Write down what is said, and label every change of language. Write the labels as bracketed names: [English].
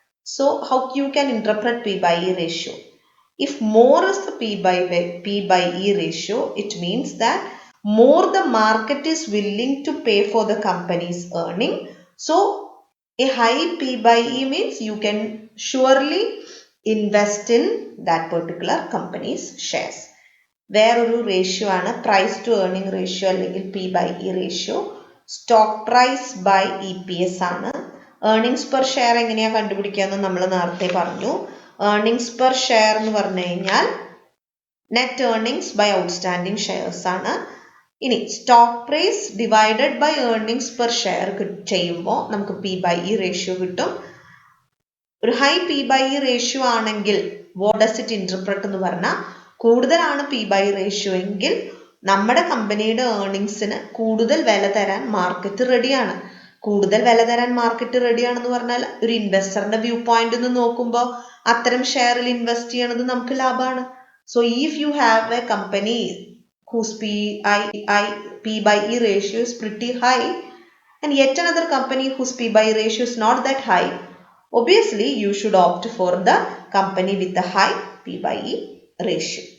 [English] So how you can interpret P by E ratio? If more is the P by E ratio, it means that more the market is willing to pay for the company's earning. So a high P by E means you can surely invest in that particular company's shares. [Malayalam] വേറൊരു ratio ആണ് price to earning ratio അല്ലെങ്കിൽ P by E ratio. Stock price by E P S ആണ്. Earnings per share എങ്ങനെയാണ് കണ്ടുപിടിക്കുക എന്ന് നമ്മൾ നേരത്തെ പറഞ്ഞു. ഏർണിങ്സ് പെർ ഷെയർ എന്ന് പറഞ്ഞു കഴിഞ്ഞാൽ net earnings by outstanding shares ആണ്. ഇനി stock price divided by earnings per share ചെയ്യുമ്പോൾ നമുക്ക് പി ബൈ ഇ റേഷ്യോ കിട്ടും. ഒരു high P by E ratio ആണെങ്കിൽ [English] what does it interpret [Malayalam] എന്ന് പറഞ്ഞാൽ കൂടുതലാണ് പി ബൈ റേഷ്യോ എങ്കിൽ നമ്മുടെ കമ്പനിയുടെ ഏർണിങ്സിന് കൂടുതൽ വില തരാൻ മാർക്കറ്റ് റെഡിയാണ്. കൂടുതൽ വില തരാൻ മാർക്കറ്റ് റെഡിയാണെന്ന് പറഞ്ഞാൽ ഒരു ഇൻവെസ്റ്ററിന്റെ വ്യൂ പോയിന്റ് നിന്ന് നോക്കുമ്പോൾ അത്തരം ഷെയറിൽ ഇൻവെസ്റ്റ് ചെയ്യണത് നമുക്ക് ലാഭമാണ്. [English] So if you have a company whose P by E ratio is pretty high and yet another company whose P by E ratio is not that high, obviously you should opt for the company with the high P by E ratio.